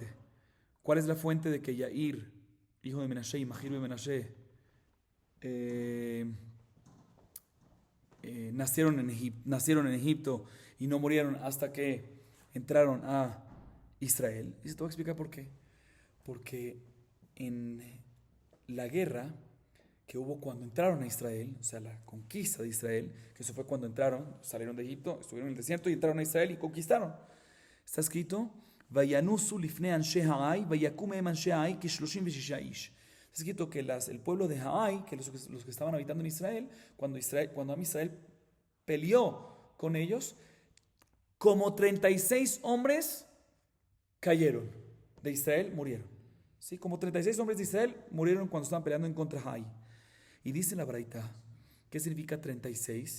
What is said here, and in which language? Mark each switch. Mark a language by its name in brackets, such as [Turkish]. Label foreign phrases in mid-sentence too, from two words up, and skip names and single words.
[Spanish] ¿Cuál es la fuente de que Yair, hijo de Menashe, y Mahir ben Menashe nacieron en Egipto y no murieron hasta que entraron a Israel? Y se te voy a explicar por qué. Porque en la guerra que hubo cuando entraron a Israel, o sea, la conquista de Israel, que eso fue cuando salieron de Egipto, estuvieron en el desierto y entraron a Israel y conquistaron. Está escrito, [Hebrew] וינוסו לפני אנשי העי, ויקום מהם אנשי העי כ36 איש. [Spanish] Está escrito que el pueblo de Ha'ai, que los que estaban habitando en Israel, cuando Israel peleó con ellos, como 36 hombres cayeron de Israel, murieron. ¿Sí? Como 36 hombres de Israel murieron cuando estaban peleando en contra de Ha'ai. Y dice la Baraita, ¿qué significa 36?